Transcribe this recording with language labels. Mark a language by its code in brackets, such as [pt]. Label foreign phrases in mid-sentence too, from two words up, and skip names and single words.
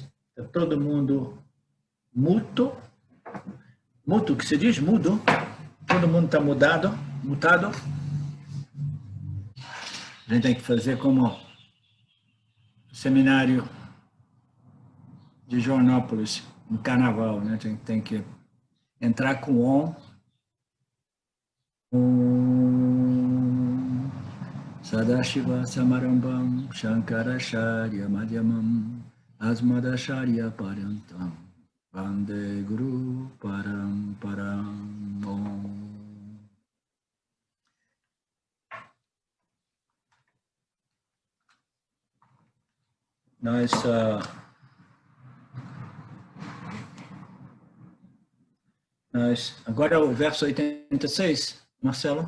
[pt] Está todo mundo mudo. Mudo, que se diz? Mudo. Todo mundo está mutado. A gente tem que fazer como seminário de Joanópolis, no carnaval, né? A gente tem que entrar com [sa] सदाशिव समारम्भं शङ्कराचार्य मध्यमं अस्मदाचार्य परन्तम् वन्दे गुरु परम्परम् ॐ. [pt] Agora é o verso 86, Marcelo?